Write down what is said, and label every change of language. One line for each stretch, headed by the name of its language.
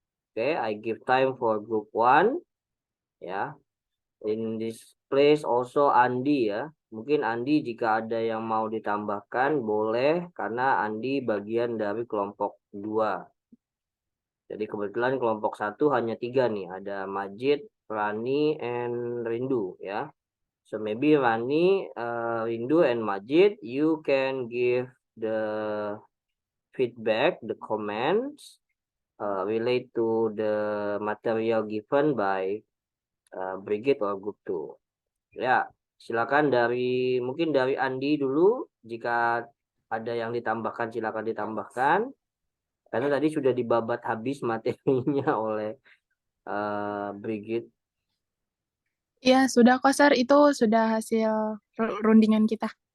English: Okay, I give time for group 1. Ya. In this place also Andi ya.
Indonesian: Mungkin Andi jika ada yang mau ditambahkan boleh, karena Andi bagian dari kelompok 2. Jadi kebetulan kelompok 1 hanya 3 nih. Ada Majid, Rani, and Rindu ya.
English: So maybe Rani, Rindu, and Majid, you can give the feedback, the comments relate to the material given by Brigit or Group 2.
Indonesian: Ya, silakan mungkin dari Andi dulu. Jika ada yang ditambahkan, silakan ditambahkan. Karena tadi sudah dibabat habis materinya oleh Brigit. Ya, sudah kok, Sir. Itu sudah hasil rundingan kita.